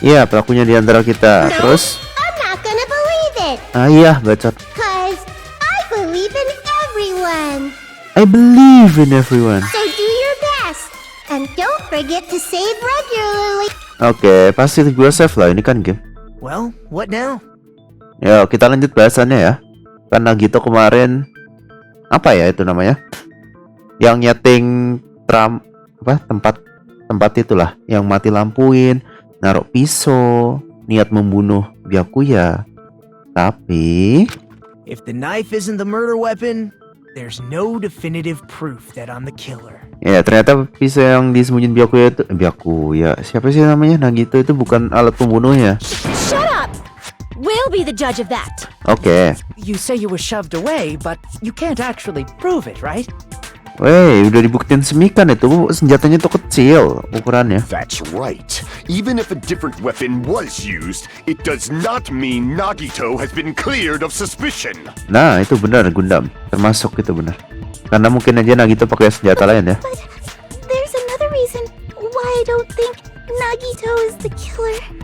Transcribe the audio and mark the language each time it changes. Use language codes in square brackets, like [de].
[id] Iya, pelakunya di antara kita. [en] No, [id] Terus? [en] I'm not gonna believe it. [id] Ah iya, bacot. [en] Cause I believe in everyone. I believe in everyone. So do your best. And don't forget to save regularly. [id] Oke, pasti gue save lah, ini kan game. [en] Well, what now? [id] Ya, kita lanjut bahasannya ya. Karena gitu kemarin apa ya itu namanya? Yang nyeting tempat itulah yang mati lampuin, naruh pisau, niat membunuh Byakuya. Tapi [en] If the knife isn't the murder weapon, there's no definitive proof that I'm the killer. [id] ya ternyata pisau yang disembunyiin Byakuya. Siapa sih namanya? Nagito itu bukan alat pembunuhnya. [en] Shut up! We'll be the judge of that. Oke. You say you were shoved away, but you can't actually prove it, right? [id] Weh, udah dibuktiin semikan itu senjatanya tuh kecil ukurannya. [en] That's right. Even if a different weapon was used, it does not mean Nagito has been cleared of suspicion. [id] Nah, itu benar Gundam. Termasuk itu benar. Karena mungkin aja Nagito pakai senjata lain ya. [en] But there's another reason why I don't think Nagito is the killer.